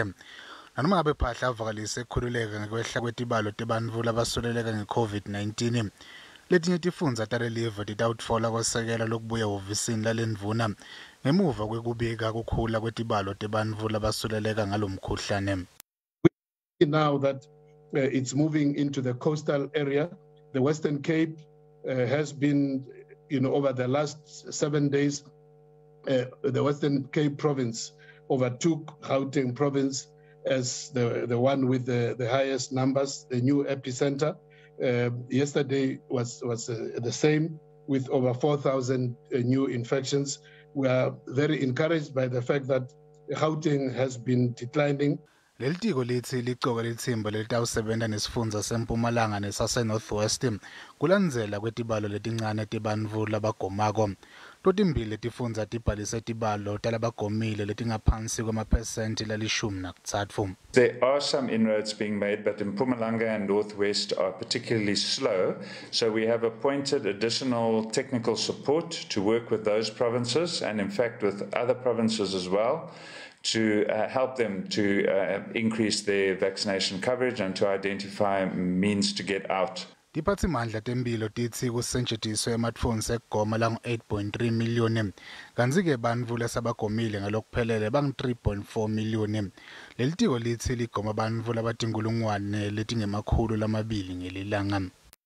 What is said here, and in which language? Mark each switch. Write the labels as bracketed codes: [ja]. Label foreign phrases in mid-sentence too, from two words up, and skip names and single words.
[ss] Nanoma ngabe Phaahla avakalise ekhululeka ngekwehla kwetibalo tebantfu labasuleleka nge-COVID-19, letinye tifundza talelive titawutfola kwesekela lokubuya ehhovisini lalendvuna ngemuva kwekubika kukhula kwetibalo tebantfu labasuleleka ngalomkhuhlane. [en] Now that it's moving into the coastal area, the Western Cape has been, over the last 7 days, the Western Cape province overtook Gauteng province as the one with the highest numbers, the new epicenter. Yesterday was the same with over 4,000 new infections. We are very encouraged by the fact that Gauteng has been declining. [ss] Litiko litsi licoka litsimba litawusebenta nesifundza sempumalanga nesase Northwest kulandzela kwetibalo letincane tebantfu labagomako. Totimbili letifundza tibhalise tibalo talabagomile letingaphansi kwemaphesenti lalishumi. [en] There are some inroads being made, but in Mpumalanga and Northwest are particularly slow. So we have appointed additional technical support to work with those provinces and in fact with other provinces as well, to help them to increase their vaccination coverage and to identify means to get out. [ss] Tiphatsimandla temphilo titsi kusetjentiswe ematfonsi sekugoma langu-8.3 million, kantsi-ke bantfu lesabagomile ngalokuphelele bangu-3.4 million. Lelitiko litsi ligoma bantfu labatinkulungwane letingemakhulu lamabili ngelilanga.